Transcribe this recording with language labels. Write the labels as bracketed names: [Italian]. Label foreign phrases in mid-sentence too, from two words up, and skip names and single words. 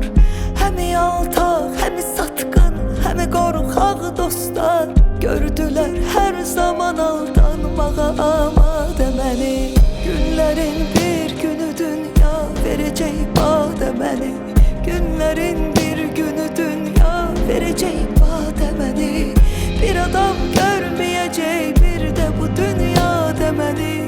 [Azerbaijani] Həmi yaltaq, həmi satqın, həmi qorxaq dostlar. Gördülər hər zaman aldanmağa amadə məni. Günlərin bir günü dünya verəcək bademəni. Günlərin bir günü dünya verəcək bademəni. [Turkish] Bir adam görmeyecek bir de bu dünya demeli.